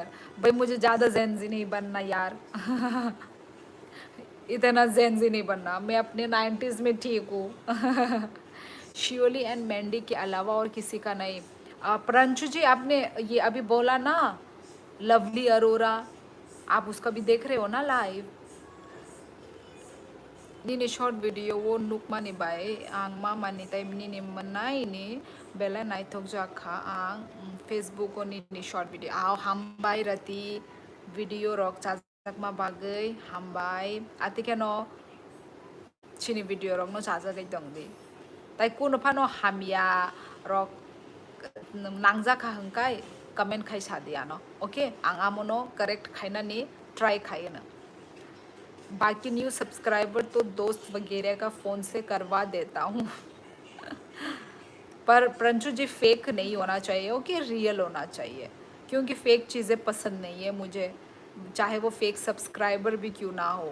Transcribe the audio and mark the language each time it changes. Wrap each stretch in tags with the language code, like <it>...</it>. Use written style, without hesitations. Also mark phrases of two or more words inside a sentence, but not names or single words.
<hi>भाई मुझे ज़्यादा जेंजी नहीं बनना यार। इतना जेंजी नहीं बनना, मैं अपने 90s में ठीक हूँ। शियोली एंड मैंडी के अलावा और किसी का नहीं। प्रांशु जी, आपने ये अभी बोला ना, लवली अरोरा, आप उसका भी देख रहे हो ना लाइव?</hi> <trp>Nini</trp> <en>short video</en> <trp>wo nukma ni bai ang mama ni tay nini manai ni bela nai thok jakha ang Facebook o nini</trp> <en>short video</en> <trp>aw hambai rati video rok chajak ma bagai hambai ati keno chini video rok no chajak ai dong di tai kuno phano hamya rok nangjaka hangkai comment khai sadia no, okay, ang amono correct khaina ni try खाए</trp> <hi>बाकी न्यू सब्सक्राइबर तो दोस्त वगैरह का फ़ोन से करवा देता हूँ। पर प्रंशु जी फेक नहीं होना चाहिए, ओके, रियल होना चाहिए, क्योंकि फेक चीज़ें पसंद नहीं है मुझे, चाहे वो</hi> <en>fake subscriber</en> <hi>भी क्यों ना हो।</hi>